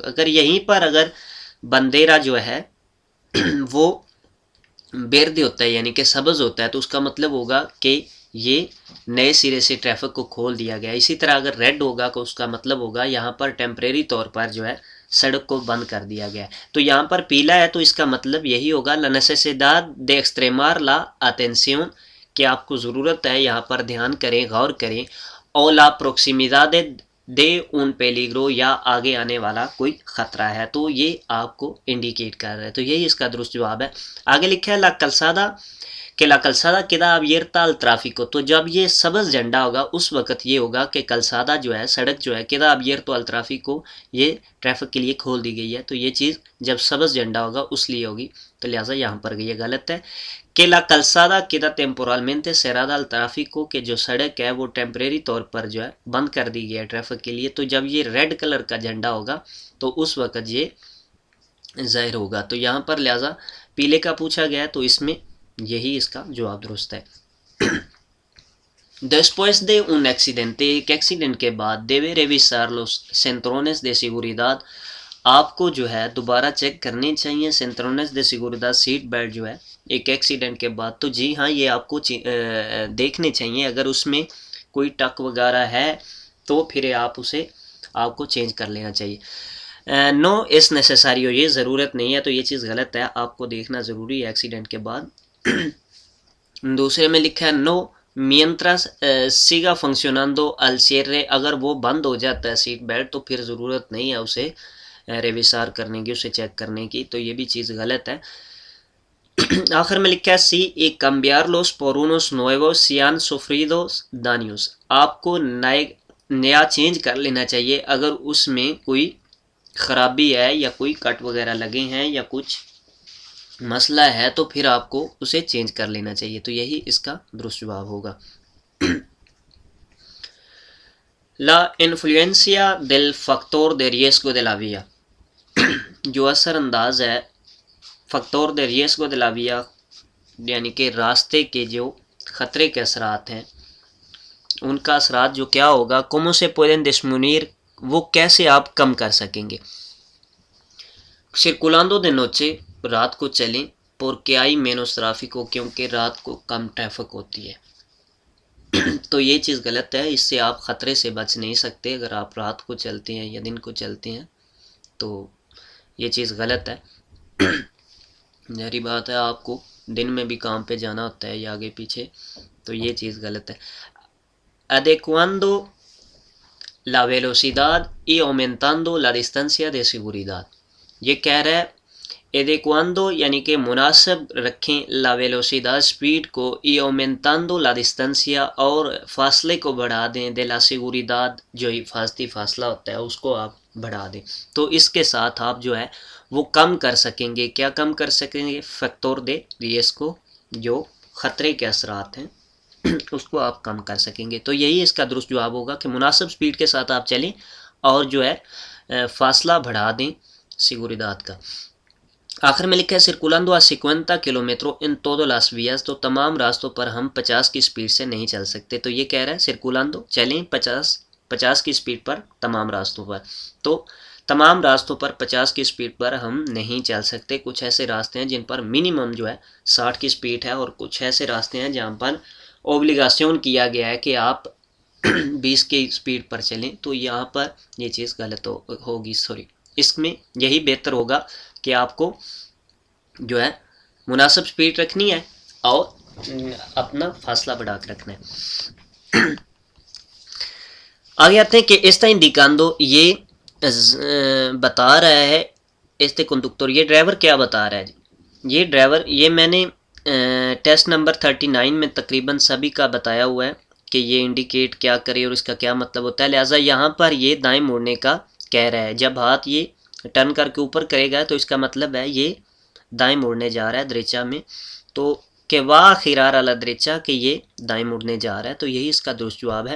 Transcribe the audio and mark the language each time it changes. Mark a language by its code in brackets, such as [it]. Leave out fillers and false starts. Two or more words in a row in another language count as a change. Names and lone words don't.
[ur] اگر یہیں پر اگر بندیرا جو ہے وہ بیردی ہوتا ہے، یعنی کہ سبز ہوتا ہے، تو اس کا مطلب ہوگا کہ یہ نئے سرے سے ٹریفک کو کھول دیا گیا. اسی طرح اگر ریڈ ہوگا تو اس کا مطلب ہوگا یہاں پر ٹیمپریری طور پر جو ہے سڑک کو بند کر دیا گیا ہے. تو یہاں پر پیلا ہے تو اس کا مطلب یہی ہوگا [es] la necesidad de extremar la atención، [ur] کہ آپ کو ضرورت ہے یہاں پر دھیان کریں، غور کریں. [es] او la proximidad de un peligro، [ur] یا آگے آنے والا کوئی خطرہ ہے، تو یہ آپ کو انڈیکیٹ کر رہا ہے. تو یہی اس کا درست جواب ہے. آگے لکھا ہے [es] la calzada [ur] کہ [es] la calzada queda abierta al tráfico، [ur] تو جب یہ سبز جھنڈا ہوگا اس وقت یہ ہوگا کہ کلسادہ جو ہے سڑک جو ہے [es] queda abierto al tráfico، [ur] یہ ٹریفک کے لیے کھول دی گئی ہے، تو یہ چیز جب سبز جھنڈا ہوگا اس لیے ہوگی، تو لہٰذا یہاں پر یہ غلط ہے۔ [es] کہ la calzada queda temporalmente cerrada al tráfico، [ur] کہ جو سڑک ہے وہ ٹیمپریری طور پر جو ہے بند کر دی گئی ہے ٹریفک کے لیے، تو جب یہ ریڈ کلر کا جھنڈا ہوگا تو اس وقت یہ ظاہر ہوگا، تو یہاں پر لہٰذا پیلے کا پوچھا گیا ہے تو اس میں یہی اس کا جواب درست ہے۔ [es] Después de un accidente، [ur] ایک ایکسیڈنٹ کے بعد [es] debe revisar los cinturones de seguridad، [ur] آپ کو جو ہے دوبارہ چیک کرنی چاہیے [es] cinturones de seguridad، [ur] سیٹ بیلٹ جو ہے ایک ایکسیڈنٹ کے بعد، تو جی ہاں یہ آپ کو دیکھنے چاہیے، اگر اس میں کوئی ٹک وغیرہ ہے تو پھر آپ کو چینج کر لینا چاہیے۔ [es] no es necesario, [ur] یہ ضرورت نہیں ہے، تو یہ چیز غلط ہے، آپ کو دیکھنا ضروری ہے ایکسیڈنٹ کے بعد۔ دوسرے میں لکھا ہے [es] نو mientras siga funcionando al cierre، [ur] اگر وہ بند ہو جاتا ہے سیٹ بیلٹ تو پھر ضرورت نہیں ہے اسے ریویسار کرنے کی، اسے چیک کرنے کی، تو یہ بھی چیز غلط ہے۔ آخر میں لکھا ہے [es] سی y cambiarlos por unos nuevos si han sufrido daños، [ur] آپ کو نیا چینج کر لینا چاہیے اگر اس میں کوئی خرابی ہے یا کوئی کٹ وغیرہ لگے ہیں یا کچھ مسئلہ ہے تو پھر آپ کو اسے چینج کر لینا چاہیے، تو یہی اس کا درست جواب ہوگا۔ [es] La influencia del factor de riesgo de la vía، [ur] جو اثر انداز ہے [es] فیکٹور de riesgo de la vía، [ur] یعنی کہ راستے کے جو خطرے کے اثرات ہیں ان کا اثرات جو کیا ہوگا، [es] cómo se pueden disminuir، [ur] وہ کیسے آپ کم کر سکیں گے۔ [es] circulando de noche، [ur] رات کو چلیں، [es] porque hay menos tráfico، [ur] کیونکہ رات کو کم ٹریفک ہوتی ہے، تو یہ چیز غلط ہے، اس سے آپ خطرے سے بچ نہیں سکتے اگر آپ رات کو چلتے ہیں یا دن کو چلتے ہیں، تو یہ چیز غلط ہے۔ ظاہری بات ہے آپ کو دن میں بھی کام پہ جانا ہوتا ہے یا آگے پیچھے، تو یہ چیز غلط ہے۔ [es] adecuando la velocidad y aumentando la distancia de seguridad، [ur] یہ کہہ رہا ہے adecuando یعنی کہ مناسب رکھیں [es] la velocidad [ur] سپیڈ کو [es] y aumentando la distancia [ur] اور فاصلے کو بڑھا دیں [es] de la seguridad، [ur] جو حفاظتی فاصلہ ہوتا ہے اس کو آپ بڑھا دیں، تو اس کے ساتھ آپ جو ہے وہ کم کر سکیں گے، کیا کم کر سکیں گے، [es] factor de riesgo, [ur] جو خطرے کے اثرات ہیں اس کو آپ کم کر سکیں گے، تو یہی اس کا درست جواب ہوگا کہ مناسب سپیڈ کے ساتھ آپ چلیں اور جو ہے فاصلہ بڑھا دیں سیگوریداد کا۔ آخر میں لکھا ہے [es] circulando a 50 kilómetros en todas las vías، [ur] تو تمام راستوں پر ہم 50 کی سپیڈ سے نہیں چل سکتے، تو یہ کہہ رہا ہے circulando چلیں 50 کی سپیڈ پر تمام راستوں پر، تو تمام راستوں پر 50 کی سپیڈ پر ہم نہیں چل سکتے، کچھ ایسے راستے ہیں جن پر منیمم جو ہے 60 کی سپیڈ ہے، اور کچھ ایسے راستے ہیں جہاں پر اوبلیگاسیون کیا گیا ہے کہ آپ 20 کی سپیڈ پر چلیں، تو یہاں پر یہ چیز غلط ہوگی، اس میں یہی بہتر ہوگا کہ آپ کو جو ہے مناسب سپیڈ رکھنی ہے اور اپنا فاصلہ بڑھا کے رکھنا ہے۔ آگے آتے ہیں کہ [es] este indicando، [ur] یہ بتا رہا ہے [es] este conductor، [ur] یہ ڈرائیور کیا بتا رہا ہے، یہ ڈرائیور، یہ میں نے ٹیسٹ نمبر 39 میں تقریباً سبھی کا بتایا ہوا ہے کہ یہ انڈیکیٹ کیا کرے اور اس کا کیا مطلب ہوتا ہے، لہٰذا یہاں پر یہ دائیں موڑنے کا کہہ رہا ہے، جب ہاتھ یہ ٹرن کر کے اوپر کرے گا تو اس کا مطلب ہے یہ دائیں موڑنے جا رہا ہے دریچا میں، تو کہ [es] va girar a la derecha, [ur] کہ یہ دائیں موڑنے جا رہا ہے، تو یہی اس کا درست جواب ہے۔